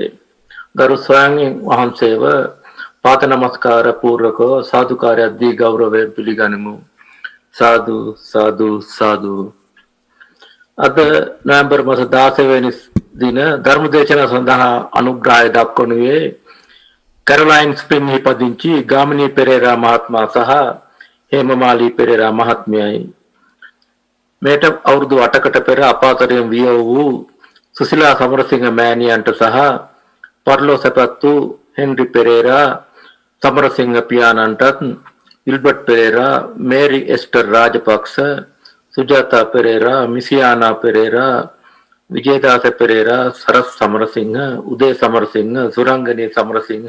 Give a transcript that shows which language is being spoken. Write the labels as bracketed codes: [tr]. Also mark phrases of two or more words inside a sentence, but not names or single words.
[si] ගරු ස්වාමීන් වහන්සේව පාද නමස්කාර පූර්වකව සාදුකාරයක් දී ගෞරවයෙන් පිළිගනිමු. සාදු සාදු සාදු. අද නොවැම්බර් මාස 16 වෙනි දින ධර්ම දේශනාව සඳහා අනුග්‍රහය දක්වනුයේ කැරොලයින් ස්ප්‍රිං පදිංචි ගාමිනී පෙරේරා මහත්මා සහ හේමමාලී පෙරේරා මහත්මියයි මෙත් අවුරුදු 8කට පෙර අපාතරයෙන් විය වූ සුසිලා සමරසිංහ මෑණියන්ට සහ පර්ලෝ සැපත් වූ හෙන්රි පෙරේරා සමරසිංහ පියාණන්ටත් විල්බර්ට් පෙරේරා මේරි එස්ටර් රාජපක්ෂ සුජාතා පෙරේරා මිසියානා පෙරේරා විජේදාස පෙරේරා සරස් සමරසිංහ උදේ සමරසිංහ සුරංගනී සමරසිංහ